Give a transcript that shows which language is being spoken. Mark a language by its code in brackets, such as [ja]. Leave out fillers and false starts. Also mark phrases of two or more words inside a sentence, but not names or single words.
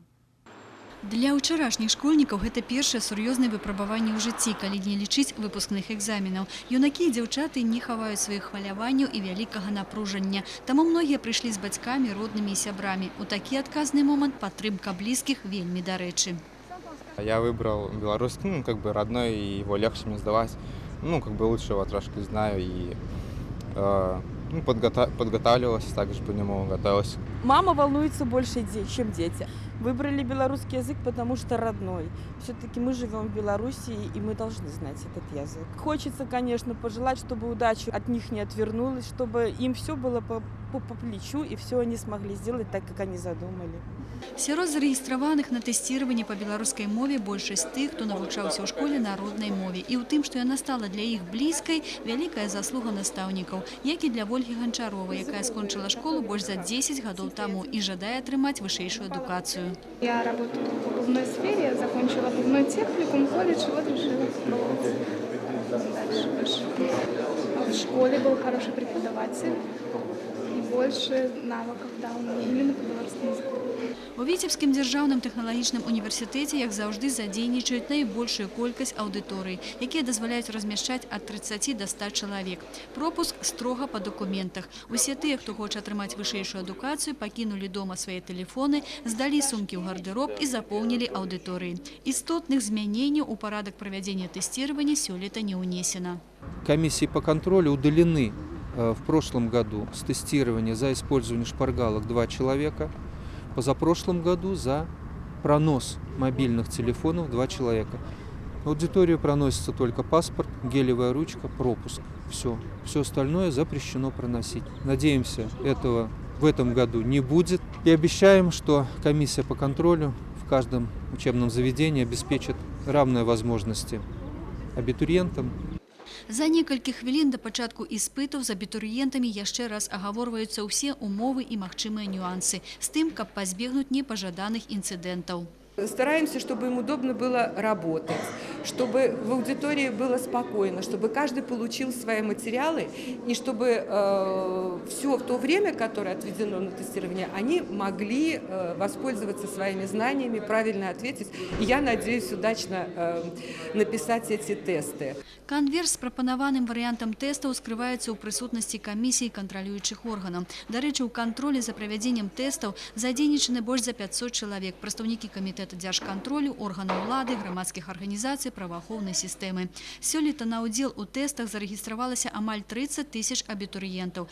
[be] Для ўчарашніх школьнікаў гэта першае сур'ёзнае выпрабаванне ў жыцці, калі не лічыць выпускных экзаменаў. Юнакі і дзяўчаты не хаваюць сваіх хваляванняў і вялікага напружання. Таму многія прыйшлі з бацькамі, роднымі і сябрамі. У такі адказны момант падтрымка блізкіх вельмі дарэчы. [ru] Я выбрал белорусский, родной, и его легче мне сдавать. Лучше его трошки знаю и подготавливался, также по нему готовился. Мама волнуется больше, чем дети. Выбрали белорусский язык, потому что родной. Все-таки мы живем в Беларуси, и мы должны знать этот язык. Хочется, конечно, пожелать, чтобы удача от них не отвернулась, чтобы им все было по плечу, и все они смогли сделать так, как они задумали. [be] Сярод зарэгістраваных на тэсціраванне па беларускай мове большасць тых, хто навучаўся ў школе на роднай мове. І ў тым, што яна стала для іх блізкай, вялікая заслуга настаўнікаў, як і для Вольгі Ганчаровай, якая скончыла школу больш за 10 гадоў таму і жадае атрымаць вышэйшую адукацыю. [ru] Я работаю в обувной сфере, закончила обувной техникум, колледж, вот решила попробовать. дальше выше. В школе был хороший преподаватель и больше навыков дал мне именно по белорусскому языку. [be] У Віцебскім дзяржаўным тэхналагічным універсітэце, як заўжды, задзейнічаюць найбольшую колькасць аўдыторый, якія дазваляюць размяшчаць ад 30 до 100 чалавек. Пропуск строга па дакументах. Усе тыя, хто хоча атрымаць вышэйшую адукацыю, пакінулі дома свае тэлефоны, здалі сумкі ў гардэроб і запоўнілі аўдыторыі. Істотных змяненняў у парадак правядзення тэсціравання сёлета не ўнесена. [ru] Комиссии по контролю удалены в прошлом году с тестирования за использование шпаргалок 2 человека. Позапрошлом году за пронос мобильных телефонов 2 человека. В аудиторию проносится только паспорт, гелевая ручка, пропуск. Все. Все остальное запрещено проносить. Надеемся, этого в этом году не будет. И обещаем, что комиссия по контролю в каждом учебном заведении обеспечит равные возможности абітурыентам. [be] За некалькі хвілін да пачатку іспытаў з абітурыентамі яшчэ раз агаворваюцца ўсе умовы і магчымыя нюансы з тым, каб пазбегнуць непажаданых інцыдэнтаў. [ru] Стараемся, чтобы им удобно было работать, чтобы в аудитории было спокойно, чтобы каждый получил свои материалы и чтобы все в то время, которое отведено на тестирование, они могли воспользоваться своими знаниями, правильно ответить. И я надеюсь удачно написать эти тесты. [be] Канверт з прапанаваным варыянтам тэстаў скрываецца ў прысутнасці камісій кантралюючых органаў. Дарэчы, у кантролі за правядзеннем тэстаў задзейнічаны больш за 500 чалавек, прадстаўнікі камітэта дзяржкантролю, органаў улады, грамадскіх арганізацый, праваахоўнай сістэмы. Сёлета на ўдзел у тэстах зарэгістравалася амаль 30 тысяч абітурыентаў.